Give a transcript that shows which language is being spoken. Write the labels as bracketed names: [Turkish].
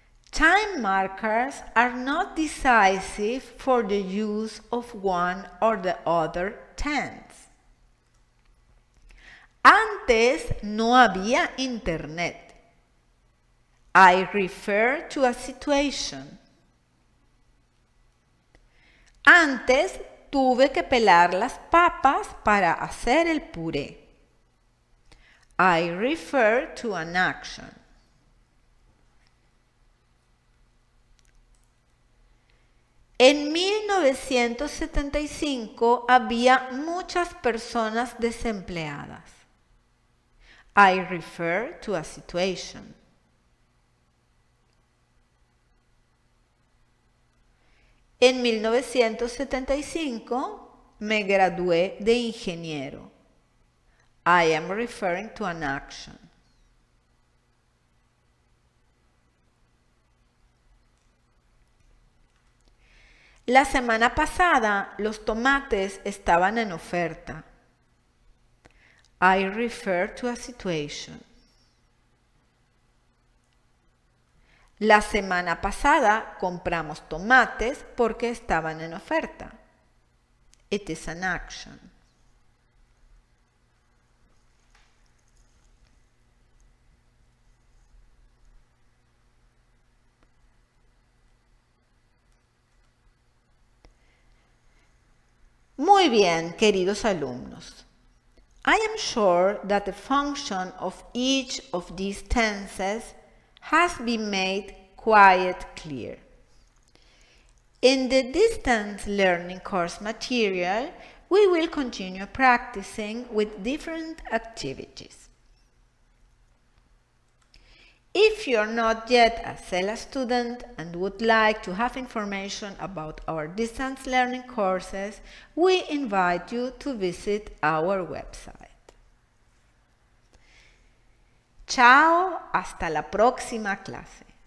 [English] Time markers are not decisive for the use of one or the other tense. [Spanish] Antes no había internet. [English] I refer to a situation. [Spanish] Antes tuve que pelar las papas para hacer el puré. [English] I refer to an action. [Spanish] En 1975 había muchas personas desempleadas. [English] I refer to a situation. [Spanish] En 1975 me gradué de ingeniero. [English] I am referring to an action. [Spanish] La semana pasada los tomates estaban en oferta. [English] I refer to a situation. [Spanish] La semana pasada compramos tomates porque estaban en oferta. [English] It is an action. [Spanish] Muy bien, queridos alumnos. [English] I am sure that the function of each of these tenses has been made quite clear. In the distance learning course material, we will continue practicing with different activities. If you're not yet a CELA student and would like to have information about our distance learning courses, we invite you to visit our website. [Spanish] Chao, hasta la próxima clase.